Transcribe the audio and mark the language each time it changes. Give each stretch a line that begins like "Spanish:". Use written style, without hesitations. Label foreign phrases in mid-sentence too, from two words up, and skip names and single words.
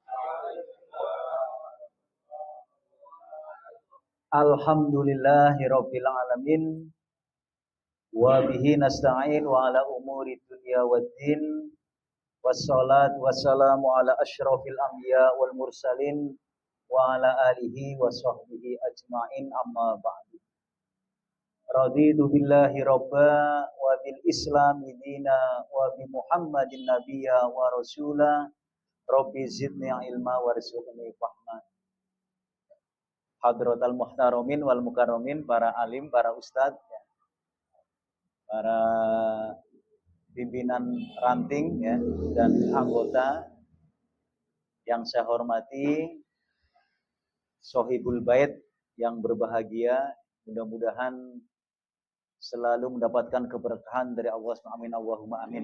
Arabic: الحمد لله رب العالمين وبه نستعين وعلى أمور الدنيا والدين والصلاة والسلام على أشرف الأنبياء والمرسلين وعلى آله وصحبه أجمعين أما بعد. رضيت بالله ربا وبالإسلام دينا وبمحمد نبيا ورسولا رب زدني علما وارزقني فهما. حضرات المحترمين والمكرمين,
Indonesian: para alim, para ustadz, para pimpinan ranting ya, dan anggota yang saya hormati, Sohibul Bait yang berbahagia, mudah-mudahan selalu mendapatkan keberkahan dari Allah SWT.
Arabic: آمين، اللهم آمين.